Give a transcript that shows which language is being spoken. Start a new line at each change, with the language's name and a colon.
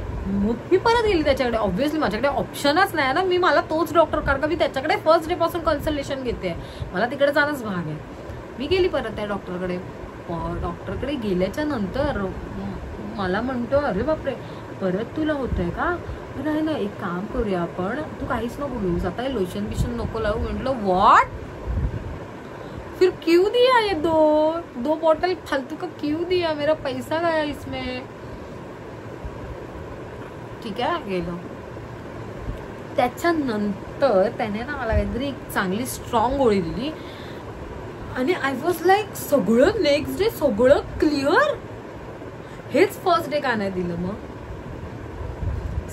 Marathi: मग मी परत गेली त्याच्याकडे. ऑब्व्हियसली माझ्याकडे ऑप्शनच नाही ना. मला तोच डॉक्टर, कारण का मी त्याच्याकडे फर्स्ट डे पासून कन्सल्टेशन घेते, मला तिकडे जाणंच भाग आहे. मी गेली परत त्या डॉक्टरकडे. डॉक्टरकडे गेल्याच्या नंतर मला म्हणतो, अरे बापरे परत तुला होतंय का? नाही नाही, एक काम करूया आपण, तू काहीच नको बोलूस आता, लोशन बिशन नको लावू.
Hindi: म्हटलं व्हॉट, फिर क्यों दिया ये दो बॉटल फालतू का क्यों दिया, मेरा पैसा गया इसमें.
Marathi: ठीक आहे, गेलो. त्याच्यानंतर त्याने ना मला काहीतरी एक चांगली स्ट्रॉंग गोळी दिली आणि
English: I was like
Marathi: सगळं नेक्स्ट डे सगळं क्लिअर. हेच फर्स्ट डे का नाही दिलं मग?